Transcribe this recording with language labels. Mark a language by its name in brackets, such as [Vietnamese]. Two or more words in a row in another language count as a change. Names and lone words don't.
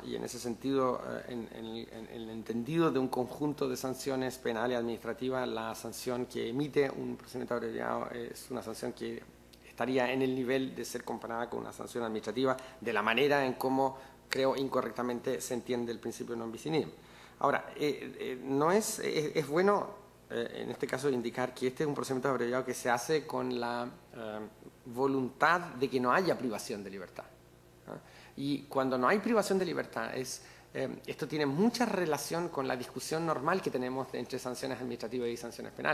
[Spanish] Y en ese sentido, en el entendido de un conjunto de sanciones penales y administrativas, la sanción que emite un procedimiento abreviado es una sanción que estaría en el nivel de ser comparada con una sanción administrativa de la manera en cómo, creo, incorrectamente se entiende el principio [Latin] non bis in idem. [Spanish] Ahora, es bueno en este caso indicar que este es un procedimiento abreviado que se hace con la voluntad de que no haya privación de libertad, ¿no? Y cuando no hay privación de libertad, esto tiene mucha relación con la discusión normal que tenemos entre sanciones administrativas y sanciones penales.